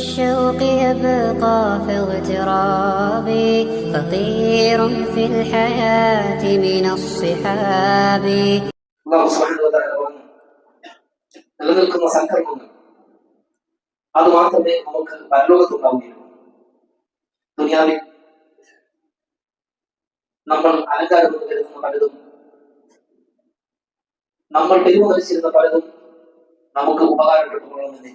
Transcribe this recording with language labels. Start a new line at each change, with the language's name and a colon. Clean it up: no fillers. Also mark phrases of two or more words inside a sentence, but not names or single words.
Arabic: الشوق يبقى في اغتراب فقير في الحياة من الصحاب. الله سبحانه وتعالى
Malayalam: പറഞ്ഞു, നിലനിൽക്കുന്ന സൽക്കർമ്മങ്ങൾ അത് മാത്രമേ നമുക്ക് പരലോകത്തുണ്ടാവുകയുള്ളൂ. ദുനിയാവിൽ നമ്മൾ അലങ്കാരം എന്ന് കരുതുന്ന പലതും, നമ്മൾ പെരുമരിച്ചിരുന്ന പലതും നമുക്ക് ഉപകാരപ്പെട്ടു കൊള്ളണമെന്നില്ല.